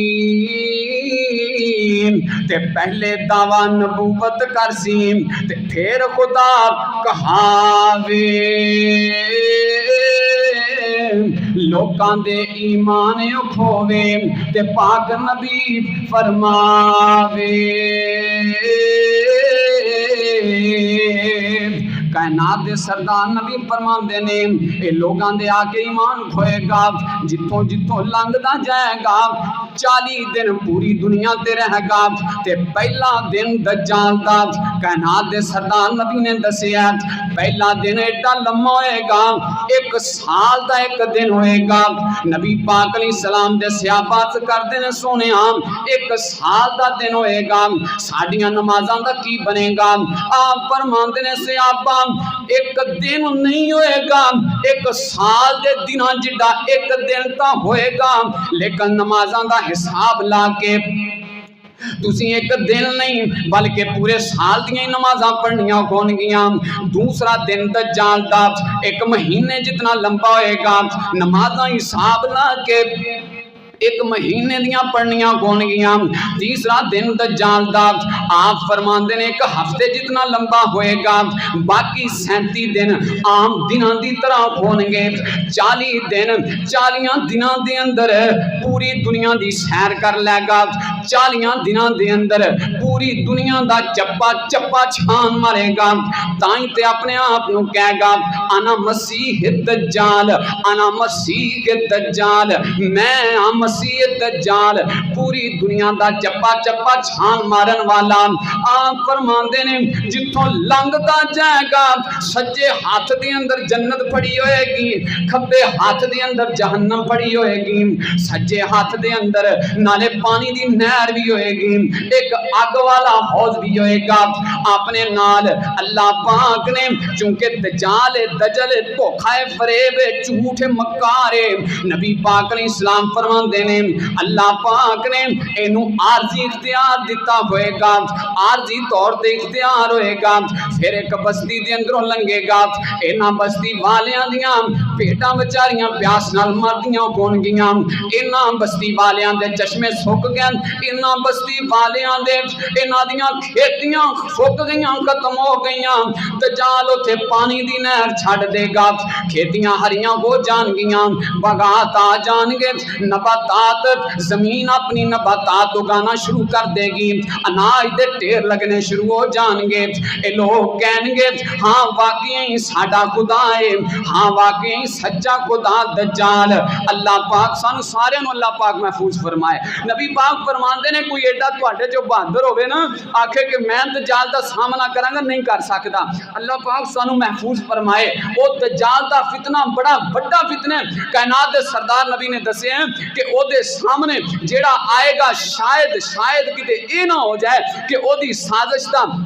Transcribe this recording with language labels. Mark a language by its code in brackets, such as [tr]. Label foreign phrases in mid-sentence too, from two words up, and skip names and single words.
[pa] تے پہلے دعویٰ نبوت کرسی تے پھر خدا کہاوے لوکاں دے ایمان کھووے تے پاک نبی فرماوے کائنات دے سردار نبی فرماندے نے اے لوگاں دے آگے ایمان کھوئے گا جتوں جتوں لنگدا جائے گا 40 دن پوری دنیا تے رہے گا تے پہلا دن دجال دا کائنات دے سردار نبی نے دسیا پہلا دن ایڈا لمبا ہوئے گا 1 سال دا 1 دن ہوئے گا نبی پاک علیہ السلام دے صحابات کردے نے سونیا 1 سال دا دن ہوئے گا ساڈیاں نمازاں دا کی بنے گا آپ فرماندے نے صحابہ 1 دن نہیں ہوئے گا 1 سال دے دناں جڑا 1 دن تا ہوئے گا لیکن نمازاں دا حساب لا کے تسی 1 دن نہیں بلکہ پورے سال دیاں نمازاں پڑھنیاں کون گیاں دوسرا دن دجال دا 1 مہینے جتنا لمبا ہوئے گا نمازاں حساب لا کے 1 مہینے دیاں پڑھنیاں کون گیاں تیسرا دن دجال دا آپ فرماندے نے 1 ہفتے جتنا لمبا ہوئے گا باقی 37 دن عام دناں دی طرح کون گے 40 دن 40 دناں دے اندر پوری دنیا دی سیر کر لے گا 40 دناں دے اندر پوری دنیا دا چپا چپا چھان مارے گا تائیں تے اپنے آپ نو کہے گا [ar] انا مسیح الدجال انا مسیح الدجال [pa] میں مسیح دجال پوری دنیا دا چپا چپا چھان مارن والا آپ فرماندے نے جتوں لنگدا جائے گا سجے ہاتھ دے اندر جنت پڑی ہوئے گی کھبے ہاتھ دے اندر جہنم پڑی ہوئے گی سجے ہاتھ دے اندر نالے پانی دی نہر بھی ہوئے گی 1 اگ والا حوض بھی ہوئے گا اپنے نال اللہ پاک نے چونکہ دجال دجل دھوکھا فریب جھوٹ مکار نبی پاک علیہ السلام فرماندے نے اللہ پاک نے اینو عارضی اختیار دیتا ہوئے گا عارضی طور تے اختیار ہوئے گا پھر 1 بستی دے اندروں لنگے گا اینا بستی والیاں دیاں پیٹاں بچاریاں پیاس نال مردیاں کون گیاں اینا بستی والیاں دے چشمے سک گئے اینا بستی والیاں دے اینا دیاں کھیتیاں سک گئیاں ختم ہو گئیاں دجال اوتھے پانی دی نہر چھڈ دے گا کھیتیاں ہریاں ہو جان گیاں باغات آ جان گے نباتات زمین اپنی نباتات اگانا شروع کر دے گی اناج دے ٹیر لگنے شروع ہو جان گے اے لوگ کہیں گے ہاں واقعی ساڈا خدا ہے ہاں واقعی سچا خدا دجال اللہ پاک سانو سارے نو اللہ پاک محفوظ فرمائے نبی پاک فرماندے نے کوئی ایڈا تواڈے جو بہادر ہوے نا آکھے کہ میں دجال دا سامنا کراں گا نہیں کر سکدا اللہ پاک سانو محفوظ فرمائے او دجال دا فتنہ بڑا بڑا فتنہ ہے کائنات دے سردار نبی نے دسے ہیں کہ او دے سامنے جیڑا آئے گا شاید کتے اے نہ ہو جائے کہ او دی سازش دا